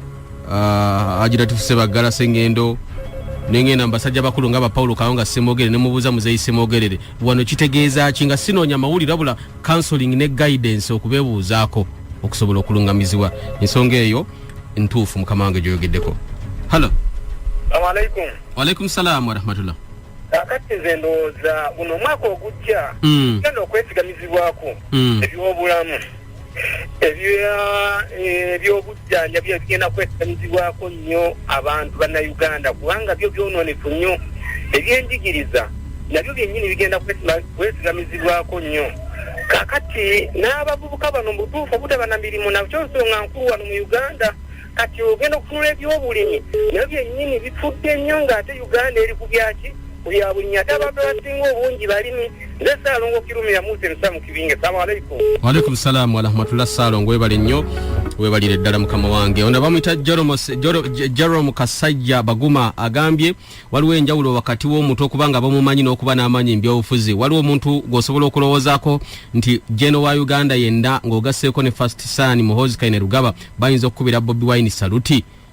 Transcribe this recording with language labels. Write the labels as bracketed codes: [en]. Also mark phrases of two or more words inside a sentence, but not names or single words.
[lg] Haji Latifu Sebagala Sengendo nengenda mu basajja bakulu nga ba Paulo Kawanga Semogere nemubuuza Muzeeyi Semogerere wano kitegeeza ki nga sinoonya mawulire wabula counseling ne guidance okubeebuuzaako okusobola okulungamizibwa ensonga eyo ntuufu mukama wange gyoyogeddeko. [en] Hello. [ar] السلام عليكم. وعليكم السلام ورحمة الله. [lg] Kakati nze ndowooza guno omwaka ogujja genda okwesigamizibwako ebyobulamu ebyobujjanjabi bigenda kwesigamizibwako nnyo abantu bannayuganda kubanga byo byononefu nnyo. Ebyenjigiriza nabyo byennyini bigenda kwesigamizibwako nnyo. Kakati n'abavubuka bano mu butuufu obutaba na mirimu nakyo nsonga nkulu wano mu Uganda. Kati ogenda okutunula ebyobulimi nabyo byennyini bifudde nnyo ng'ate Uganda eri ku byaki ku bya bulimi ate abantu abasinga obungi balimi. Nze Ssaalongo Kirumira Muse Musa mu Kibinge. [ar] السلام عليكم. وعليكم السلام ورحمة الله. [lg] Ssaalongo webale nnyo webalire ddala mukama wange. Ono bamuyita Jerome Kasajja Baguma agambye waliwo enjawulo wakati w'omuntu okubanga bamumanyi n'okuba n'amanyi mbyobufuzi. Waliwo omuntu gwosobola okulowoozaako nti Jeno wa Uganda yenna ng'ogasseeko ne First Son Muhoozi Kayine Rugaba bayinza okukubira Bobi Wine saluti.